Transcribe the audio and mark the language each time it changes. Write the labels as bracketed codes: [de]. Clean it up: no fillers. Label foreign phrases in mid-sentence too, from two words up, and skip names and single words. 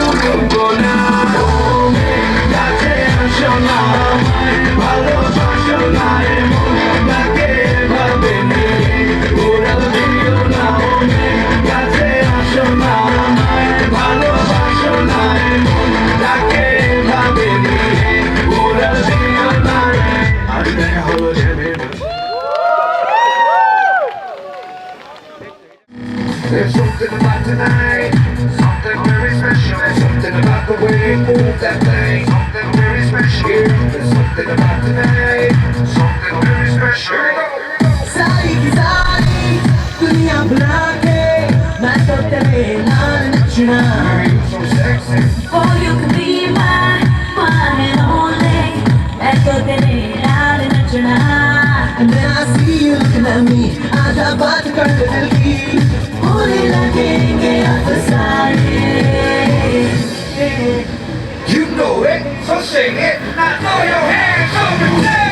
[bn] ডুববো না কাছে আসো না ভালোবাসো না এমন তাকে ভাবে নিয়ে উড়াল দিও না কাছে আসো না ভালোবাসো না এমন তাকে ভাবে নিয়ে উড়াল দিও না আজ দেখা হলো জেনে [en] There's something about tonight, something very special. There's something about the way you move that thing, something very special. There's something about tonight, something very special. [hi] सारी की सारी दुनिया भुला के मैं तो [pa] ਤੇਰੇ ਨਾਲ ਨਚਣਾ [en] You're so sexy. Oh, you can be mine, one and only. [pa] ਮੈਂ ਤੋ ਤੇਰੇ ਨਾਲ ਨਚਣਾ [en] And when I see you looking at me [hi] आजा बात कर ले दिल की होने लगेंगे अफसाने [en] You know it, so sing it. Now throw your hands up and